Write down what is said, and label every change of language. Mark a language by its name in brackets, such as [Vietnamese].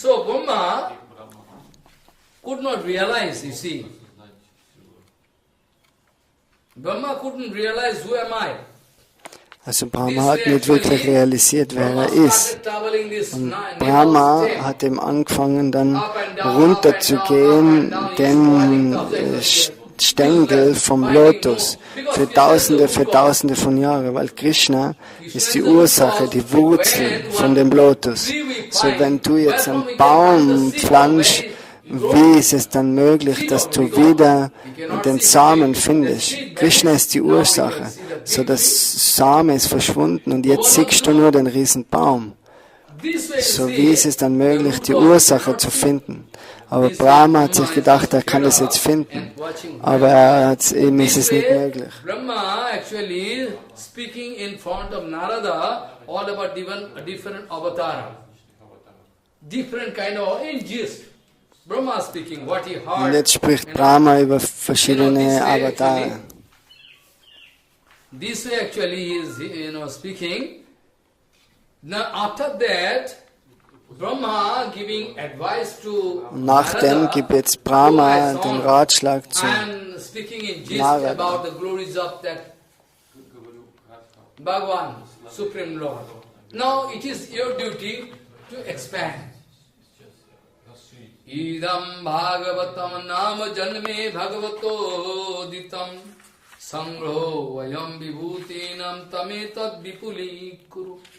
[English] So Brahma could not realize, you see. Brahma couldn't realize who am I. [German] Also Brahma hat nicht wirklich realisiert, wer er ist. Und Brahma hat eben angefangen, dann runterzugehen, den Stängel vom Lotus für Tausende von Jahren, weil Krishna ist die Ursache, die Wurzel von dem Lotus. So wenn du jetzt einen Baum pflanzt, wie ist es dann möglich, dass du wieder den Samen findest? Krishna ist die Ursache. So das Samen ist verschwunden und jetzt siehst du nur den riesen Baum. So wie ist es dann möglich, die Ursache zu finden? Aber Brahma hat sich gedacht, er kann das jetzt finden. Aber ihm ist es nicht möglich. [English] Brahma actually speaking in front of Narada all about different avatara. Different kind of gist. Brahma speaking what he heard. [German] Und jetzt spricht Brahma über verschiedene Avatare. [English] This way actually he is, speaking. Now after that, Brahma giving advice to [German] Nachdem gibt jetzt Brahma den Ratschlag zu [English] speaking in gist [German] Narada. [English] about the glories of that Bhagavan, Supreme Lord. Now it is your duty to expand. [Sanskrit] Idam Bhagavatam nama janme bhagavato ditam sangro vayam vibhutinam tametad vipuli kuru.